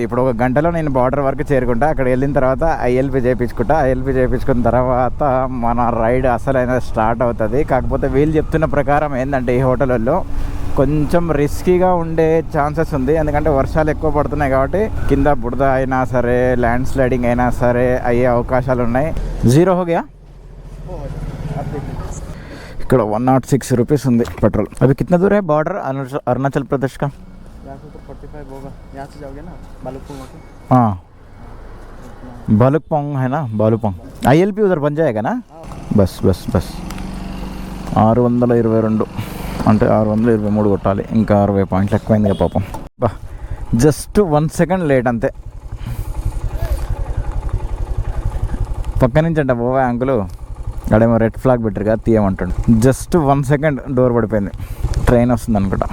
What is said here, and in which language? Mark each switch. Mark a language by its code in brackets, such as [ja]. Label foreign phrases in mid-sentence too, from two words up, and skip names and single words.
[te] ఇప్పుడు 1 గంటలో నేను బార్డర్ వరకు చేరుకుంటా. అక్కడ వెళ్ళిన తర్వాత ఐఎల్పి చేయించుకున్న తర్వాత మన రైడ్ అసలైన స్టార్ట్ అవుతుంది. కాకపోతే వీళ్ళు చెప్తున్న ప్రకారం ఏంటంటే ఈ హోటల్లో కొంచెం రిస్కీగా ఉండే ఛాన్సెస్ ఉంది. ఎందుకంటే వర్షాలు ఎక్కువ పడుతున్నాయి కాబట్టి కింద బురద అయినా సరే, [en] land sliding [te] అయినా సరే అయ్యే అవకాశాలు ఉన్నాయి. [hi] 0 हो गया. [te] ఇక్కడ 106 రూపీస్ ఉంది పెట్రోల్. [hi] అవి కిतना दूर है बॉर्डर अरुणाचल प्रदेश का? हाँ, भालुकपोंग है ना, भालुकपोंग. ILP उधर बन जाएगा ना. बस 622 [te] అంటే 623 కొట్టాలి. ఇంకా 60 పాయింట్లు ఎక్కువైంది పాపం. బా, [en] just 1 second late [te] అంతే. పక్క నుంచి అంట పోవా అంకులు, అడేమో [en] red flag [te] పెట్టారు కదా, తీయమంటాడు. [en] just 1 second [te] డోర్ పడిపోయింది. ట్రైన్ వస్తుంది అనుకుంటా.